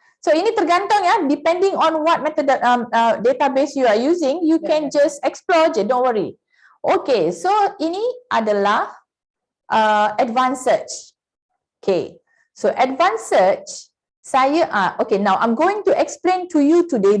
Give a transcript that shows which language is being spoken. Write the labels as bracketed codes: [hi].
[ms] So ini tergantung ya, [en] depending on what method database you are using, you can just explore je, don't worry. [ms] Okay, so ini adalah advanced search. [en] Okay, so advanced search, okay, now I'm going to explain to you today.